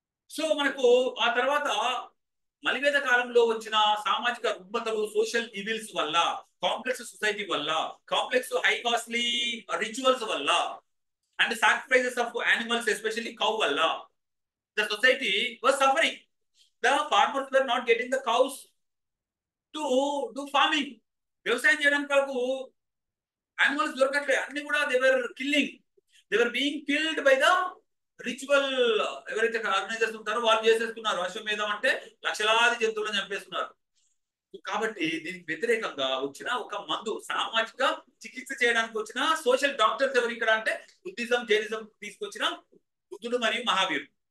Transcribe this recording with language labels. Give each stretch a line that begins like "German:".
Telugu: So మనకు ఆ తర్వాత మలివేద కాలంలో వచ్చిన సామాజిక రుగ్మతలు, సోషల్ ఈవిల్స్ వల్ల, కాంప్లెక్స్ సొసైటీ వల్ల, కాంప్లెక్స్ హై కాస్ట్లీ రిచువల్స్ వల్ల, and sacrifices of animals especially cow వల్ల
English: the society was suffering. The farmers were not getting the cows to do farming.
Telugu: వ్యవసాయం చేయడానికి వాళ్ళకు యానిమల్స్ దొరకట్లే, అన్ని కూడా
English: They were killing, they were being killed by the ritual.
Telugu: ఎవరైతే organisers ఉంటారో వాళ్ళు చేసేస్తున్నారు. అశ్వమేధం అంటే లక్షలాది జంతువులను చంపేస్తున్నారు. కాబట్టి దీనికి వ్యతిరేకంగా వచ్చిన ఒక మందు, సామాజిక చికిత్స చేయడానికి వచ్చిన సోషల్ డాక్టర్స్ ఎవరు ఇక్కడ అంటే బుద్ధిజం, జైనిజం తీసుకొచ్చిన బుద్ధుడు మరియు మహావీరుడు.